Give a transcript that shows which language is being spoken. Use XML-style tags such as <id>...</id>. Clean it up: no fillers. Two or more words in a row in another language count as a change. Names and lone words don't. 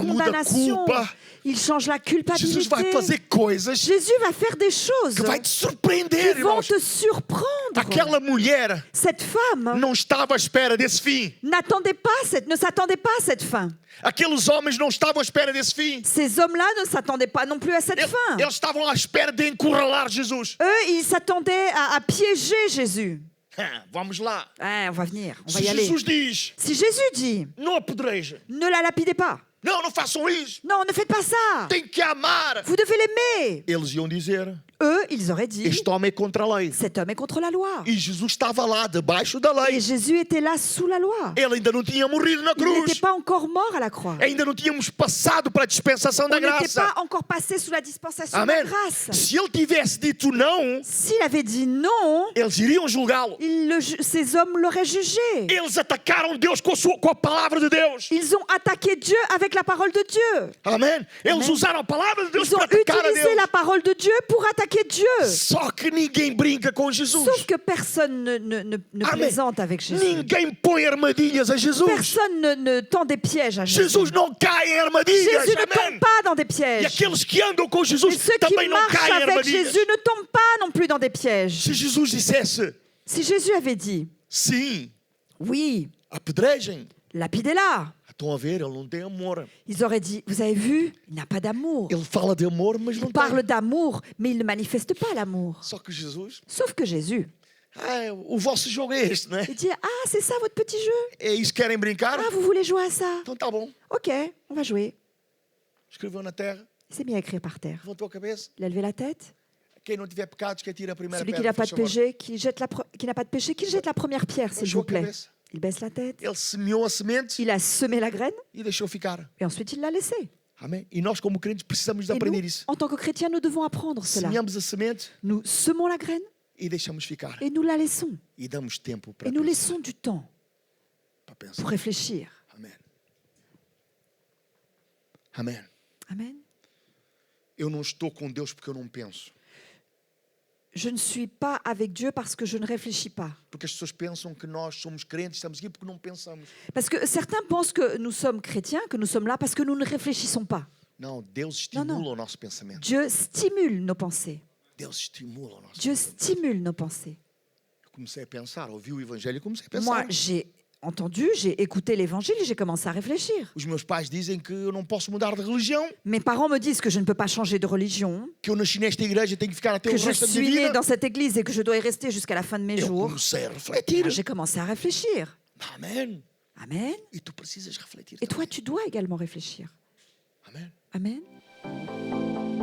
<pt>Ele muda a</pt> <fr>condamnation.</fr> <pt>culpa.</pt> <fr>Il change la</fr> <pt>Jesus</pt> <fr>culpabilité.</fr> <pt>vai fazer coisas</pt> <fr>Jésus va faire des choses</fr> <pt>que vai te surpreender,</pt> <fr>qui vont</fr> <pt>irmãos.</pt> <fr>te surprendre.</fr> <pt>Aquela mulher</pt> <fr>Cette femme</fr> <pt>não estava à espera desse fim.</pt> <fr>ne s'attendait pas à cette fin.</fr> <pt>Aqueles homens não estavam à espera desse fim.</pt> <fr>Ces hommes-là ne s'attendaient pas non plus à cette fin.</fr> <pt>Eles estavam à espera de encurralar Jesus.</pt> <fr>Eux, ils s'attendaient à piéger Jésus.</fr> <pt>Vamos lá.</pt> <fr>On va venir, on va</fr> <pt>Se</pt> <fr>y aller.</fr> <pt>Jesus diz,</pt> <fr>Si Jésus dit,</fr> <pt>não apedrejem.</pt> <fr>ne la lapidez pas.</fr> <pt>Não, não façam isso.</pt> <fr>Non, ne faites pas ça.</fr> <pt>Tem que amar.</pt> <fr>Vous devez l'aimer.</fr> <pt>Eles iam dizer,</pt> <fr>Eux, ils auraient dit,</fr> <pt>este homem é contra a lei.</pt> <fr>cet homme est contre la loi.</fr> <pt>E Jesus estava lá, debaixo da lei.</pt> <fr>Et Jésus était là sous la loi.</fr> <pt>Ele ainda não tinha morrido na</pt> <fr>Il n'était</fr> <pt>cruz.</pt> <fr>pas encore mort à la croix.</fr> <pt>Ainda não tínhamos passado para a dispensação</pt> <fr>On</fr> <pt>da</pt> <fr>n'était</fr> <pt>graça.</pt> <fr>pas encore passé sous la dispensation de la</fr> <pt>Amém.</pt> <fr>grâce.</fr> <pt>Se ele tivesse dito não,</pt> <fr>S'il avait dit non,</fr> <pt>eles iriam julgá-lo.</pt> <fr>ces hommes l'auraient jugé.</fr> <pt>Eles atacaram Deus com a palavra de Deus.</pt> <fr>Ils ont attaqué Dieu avec la parole de Dieu.</fr> <pt>Amém? Eles Amém. usaram a palavra de Deus</pt> <fr>Ils ont</fr> <pt>para atacar a</pt> <fr>utilisé</fr> <pt>Deus.</pt> <fr>la parole de Dieu pour attaquer Dieu.</fr> <pt>Só que ninguém brinca com Jesus.</pt> <fr>Sauf que personne ne</fr> <pt>Amém.</pt> <fr>plaisante avec Jésus.</fr> <pt>Ninguém põe armadilhas a Jesus.</pt> <fr>Personne ne tend des pièges à Jésus.</fr> <pt>Jesus não cai em armadilhas.</pt> <fr>Jésus ne</fr> <pt>Amém?</pt> <fr>tombe pas dans des</fr> <pt>E</pt> <fr>pièges.</fr> <pt>aqueles que andam com</pt> <fr>Et</fr> <pt>Jesus</pt> <fr>ceux qui</fr> <pt>também não</pt> <fr>marchent</fr> <pt>caem em</pt> <fr>avec</fr> <pt>armadilhas.</pt> <fr>Jésus ne tombent pas non plus dans des pièges.</fr> <pt>Se Jesus dissesse</pt> <fr>Si Jésus avait dit,</fr> <pt>sim,</pt> <fr>oui,</fr> <pt>apedrejem.</pt> <fr>lapidez-la,</fr> <pt>Estão a ver, ele não tem amor.</pt> <fr>ils auraient dit, vous avez vu, il n'a pas d'amour.</fr> <pt>Ele fala de amor, mas não</pt> <fr>Il parle</fr> <pt>tem.</pt> <fr>d'amour, mais il ne manifeste pas l'amour.</fr> <pt>Só que Jesus,</pt> <fr>Sauf que Jésus,</fr> <pt>o vosso jogo é este, né?</pt> <fr>il dit, ah, c'est ça votre petit jeu?</fr> <pt>É isso que querem brincar?</pt> <fr>Ah, vous voulez jouer à ça?</fr> <pt>Então tá bom.</pt> <fr>Ok, on va jouer.</fr> <pt>Escreveu na terra,</pt> <fr>Il s'est mis à écrire par terre.</fr> <pt>levantou a cabeça.</pt> <fr>Il a levé la tête.</fr> <pt>Quem não tiver pecados, que atire a primeira</pt> <fr>Celui qui</fr> <pt>pedra.</pt> <fr>n'a pas de</fr> <pt>por favor.</pt> <fr>péché, qui n'a pas de péché, qu'il jette la première pierre, s'il</fr> <pt>Baixou</pt> <fr>vous</fr> <pt>a</pt> <fr>plaît.</fr> <pt>cabeça.</pt> <fr>Il baisse la tête.</fr> <pt>Ele semeou a semente</pt> <fr>Il a semé la graine</fr> <pt>e deixou ficar.</pt> <fr>et ensuite il l'a laissée.</fr> <pt>Amém? E nós, como crentes, precisamos de</pt> <fr>Et</fr> <pt>aprender</pt> <fr>nous,</fr> <pt>isso.</pt> <fr>en tant que chrétiens, nous devons apprendre cela.</fr> <pt>Semeamos a semente</pt> <fr>Nous semons la graine</fr> <pt>e deixamos ficar.</pt> <fr>et nous la laissons.</fr> <pt>E damos tempo para</pt> <fr>Et nous</fr> <pt>pensar.</pt> <fr>laissons du temps</fr> <pt>Para</pt> <fr>pour</fr> <pt>pensar.</pt> <fr>réfléchir.</fr> <pt>Amém. Amém.</pt> <fr>Amen.</fr> <pt>Eu não estou com Deus porque eu não penso.</pt> <fr>Je ne suis pas avec Dieu parce que je ne réfléchis pas.</fr> <pt>Porque as pessoas pensam que nós somos crentes, estamos aqui porque não pensamos.</pt> <fr>Parce que certains pensent que nous sommes chrétiens, que nous sommes là parce que nous ne réfléchissons pas.</fr> <pt>Não, Deus Não, estimula não. o nosso pensamento.</pt> <fr>Dieu stimule nos pensées.</fr> <pt>Deus estimula o nosso</pt> <fr>Dieu</fr> <pt>pensamento.</pt> <fr>stimule nos pensées.</fr> <pt>Eu comecei a pensar, ouvi o Evangelho e comecei a</pt> <fr>Moi,</fr> <pt>pensar.</pt> <fr>j'ai entendu, j'ai écouté l'évangile et j'ai commencé à réfléchir.</fr> <pt>Os meus pais dizem que eu não posso mudar de religião,</pt> <fr>Mes parents me disent que je ne peux pas changer de religion,</fr> <pt>que eu nasci nesta igreja e tenho que ficar até o</pt> <fr>que je</fr> <pt>resto da minha</pt> <fr>suis né</fr> <pt>vida.</pt> <fr>dans cette église et que je dois y rester jusqu'à la fin de mes</fr> <pt>Eu</pt> <fr>jours.</fr> <pt>comecei a refletir.</pt> <fr>J'ai commencé à réfléchir.</fr> <pt>Amém.</pt> <fr>Amen.</fr> <pt>E tu precisas refletir</pt> <fr>Et toi,</fr> <pt>também.</pt> <fr>tu dois également réfléchir.</fr> <pt>Amém.</pt> <fr>Amen.</fr>